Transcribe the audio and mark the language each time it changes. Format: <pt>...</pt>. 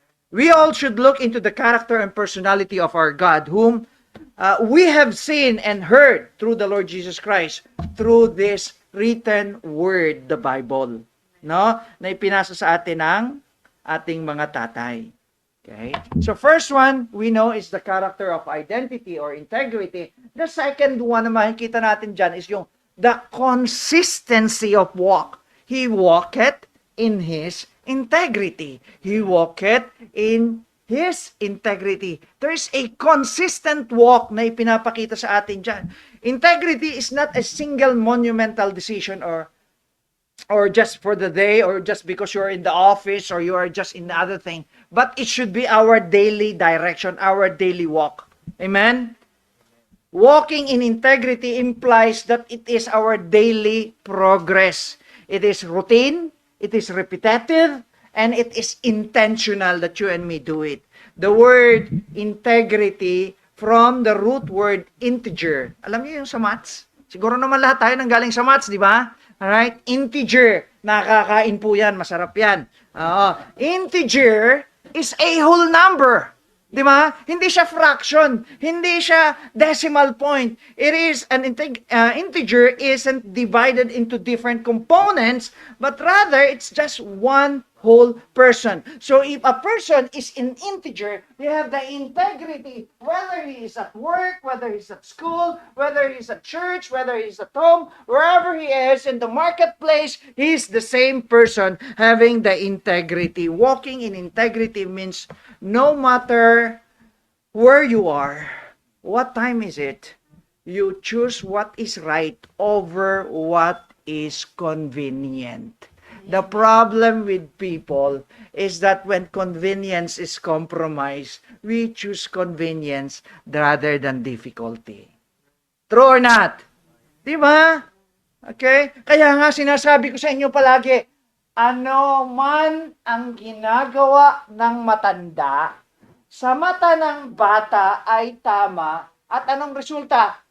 <en>We all should look into the character and personality of our God, whom we have seen and heard through the Lord Jesus Christ, through this written word, the Bible. No?</en> <tl>Na ipinasa sa atin ng ating mga tatay.</tl> <en>Okay? So first one, we know is the character of identity or integrity. The second one</en> <tl>na makikita natin dyan</tl> <en>is yung the consistency of walk. He walketh in His integrity. He walketh in His integrity. There is a consistent walk</en> <tl>na ipinapakita sa atin dyan.</tl> <en>Integrity is not a single monumental decision or just for the day or just because you're in the office or you are just in the other thing. But it should be our daily direction, our daily walk. Amen? Walking in integrity implies that it is our daily progress. It is routine, it is repetitive, and it is intentional that you and me do it. The word integrity from the root word integer.</en> <tl>Alam niyo yung sa maths? Siguro naman lahat tayo nanggaling sa maths, di ba? Alright? Integer. Nakakain po yan. Masarap yan.</tl> <en>Integer is a whole number. Di ba?</en> <tl>Hindi siya fraction. Hindi siya decimal point.</tl> <en>It is an integer isn't divided into different components, but rather it's just one whole person. So if a person is an integer, they have the integrity, whether he is at work, whether he's at school, whether he's at church, whether he's at home, wherever he is in the marketplace, he's the same person having the integrity. Walking in integrity means no matter where you are, what time is it, you choose what is right over what is convenient. The problem with people is that when convenience is compromised, we choose convenience rather than difficulty. True or not? Di ba? Okay?</en> <tl>Kaya nga sinasabi ko sa inyo palagi, ano man ang ginagawa ng matanda, sa mata ng bata ay tama, at anong resulta?</tl>